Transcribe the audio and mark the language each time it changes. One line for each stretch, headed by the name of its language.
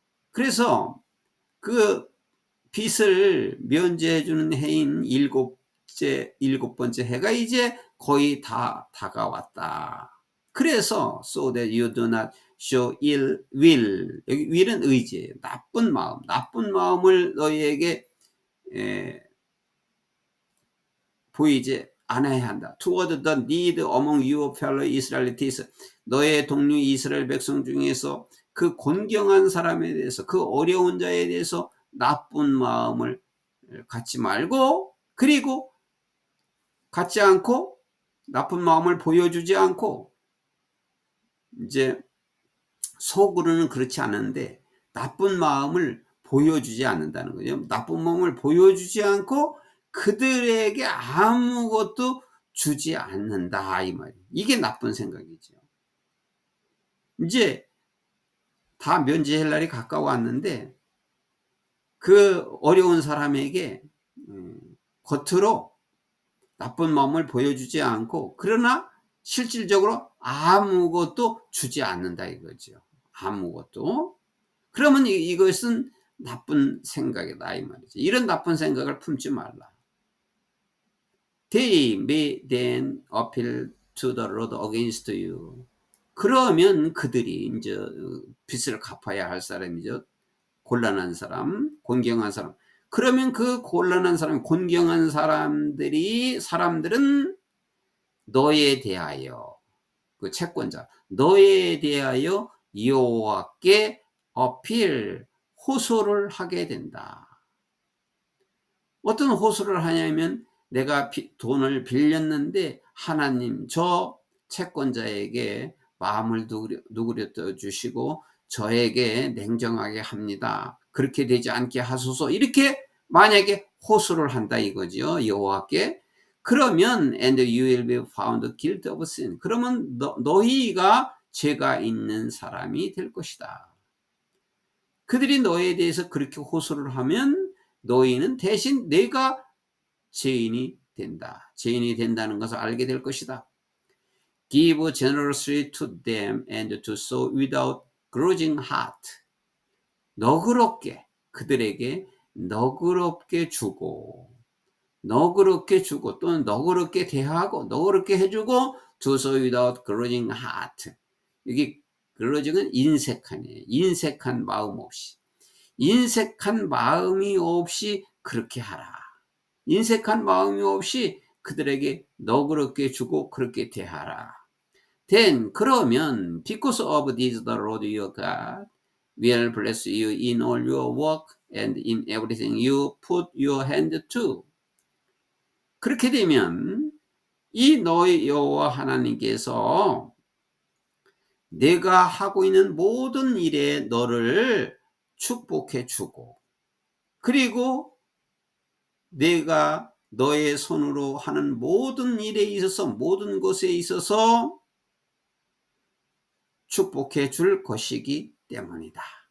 Korean: 그래서 그 빚을 면제해 주는 해인 일곱 번째 해가 이제 거의 다 다가왔다. 그래서
English: so that you do not show ill will.
Korean: 여기 will은 의지예요. 나쁜 마음을 너희에게 보이지 않아야 한다.
English: Toward the need among your fellow Israelites.
Korean: 너의 동료 이스라엘 백성 중에서 그 곤경한 사람에 대해서, 그 어려운 자에 대해서 나쁜 마음을 갖지 말고, 그리고 갖지 않고 나쁜 마음을 보여주지 않고, 이제 속으로는 그렇지 않은데 나쁜 마음을 보여주지 않는다는 거죠. 나쁜 마음을 보여주지 않고 그들에게 아무것도 주지 않는다, 이 말이에요. 이게 나쁜 생각이죠. 이제 다 면제할 날이 가까웠는데 그 어려운 사람에게 겉으로 나쁜 마음을 보여주지 않고, 그러나 실질적으로 아무것도 주지 않는다 이거죠. 아무것도. 그러면 이것은 나쁜 생각이다 이 말이죠. 이런 나쁜 생각을 품지 말라.
English: They may then appeal to the Lord against you.
Korean: 그러면 그들이 이제 빚을 갚아야 할 사람이죠. 곤란한 사람, 곤경한 사람. 그러면 그 곤란한 사람, 곤경한 사람들은 너에 대하여, 그 채권자, 너에 대하여 여호와께 어필, 호소를 하게 된다. 어떤 호소를 하냐면, 내가 돈을 빌렸는데 하나님 저 채권자에게 마음을 누그려 주시고 저에게 냉정하게 합니다. 그렇게 되지 않게 하소서. 이렇게 만약에 호소를 한다 이거죠, 여호와께. 그러면
English: and you will be found guilty of sin.
Korean: 그러면 너희가 죄가 있는 사람이 될 것이다. 그들이 너에 대해서 그렇게 호소를 하면 너희는 대신 내가 죄인이 된다. 죄인이 된다는 것을 알게 될 것이다.
English: Give generously to them and to sow without grudging heart.
Korean: 너그럽게 그들에게 너그럽게 주고 또는 너그럽게 대하고 너그럽게 해주고
English: to sow without grudging heart.
Korean: 여기 grudging은 인색한이에요. 인색한 마음 없이. 인색한 마음이 없이 그렇게 하라. 인색한 마음이 없이 그들에게 너그럽게 주고 그렇게 대하라.
English: Then
Korean: 그러면
English: because of this the Lord your God will bless you in all your work and in everything you put your hand to.
Korean: 그렇게 되면 이 너의 여호와 하나님께서 내가 하고 있는 모든 일에 너를 축복해 주고, 그리고 내가 너의 손으로 하는 모든 일에 있어서, 모든 것에 있어서 축복해 줄 것이기 때문이다.